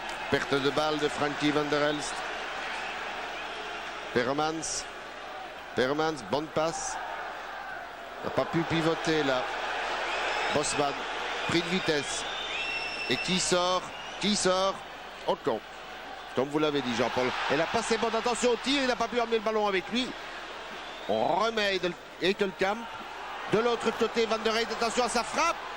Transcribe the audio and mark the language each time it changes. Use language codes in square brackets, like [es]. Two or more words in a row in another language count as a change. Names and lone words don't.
[fr] Perte de balle de Frankie van der Elst. Peremans. Peremans, bonne passe. N'a pas pu pivoter là. Bosman, pris de vitesse. Et qui sort? Qui sort? Ocon. Comme vous l'avez dit, Jean-Paul. Elle a passé bonne attention au tir, il n'a pas pu emmener le ballon avec lui. On remet Eitelkamp. De l'autre côté, Van der Eyck, attention à sa frappe.